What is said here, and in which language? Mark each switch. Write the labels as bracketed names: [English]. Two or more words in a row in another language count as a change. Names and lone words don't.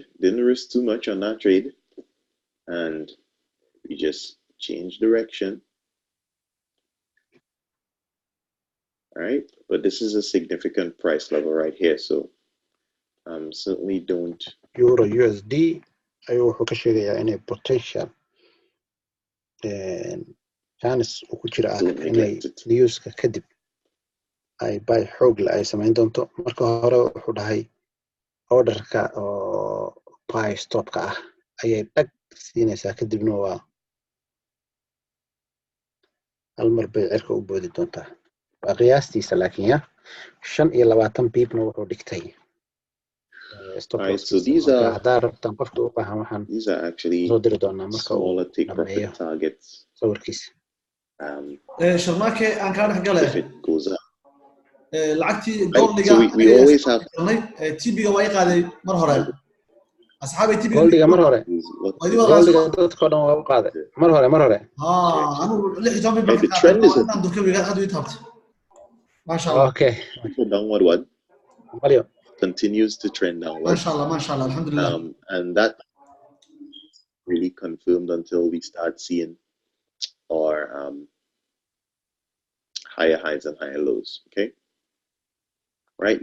[English] Didn't risk too much on that trade, and we just change direction. All right, but this is a significant price level right here, so certainly don't. [Somali] Euro USD ayuu wuxuu ka sheegayaa inay [English] potential chance [Somali] uu ku jira inay newska kadib ay buy xoog la ay samayn doonto. Marka hore wuxuu dhahay orderka oo buy stopka ah ayay dhag siinaysaa kadibna waa hal mar bay cirka u boodi doontaa waa qiyaastiisa laakiin ya 25 pipna wuxuu dhigtay stop [English] Alright, so loss these [Somali] marka [English] are [Somali] haddaa rabtaan qofka u baahan waxaan [English] actually [Somali] soo diri doonaa marka uu [English] smaller take [Somali] dhameeyo [English] profit targets. [Somali] sawirkiisa Sharmarke aan kaa dhex galay [English] If it goes up. [Somali] lacagtii [English] Right, [Somali] goldiga [English] so we always have [Somali] TB-ga waa i qaaday mar hore asxaabay TB-ga goldiga mar hore goldiga dadkoo dhan waa u qaaday mar hore anu 16 [English] Right, the trend is [Somali] inaan durkabiga aad u taabtay [Arabic] ما شاء الله. [English] Okay. the downward one Mario continues to trend downward. [Arabic] ما شاء الله، الحمد لله. [English] And that really confirmed until we start seeing our higher highs and higher lows. Okay. Right.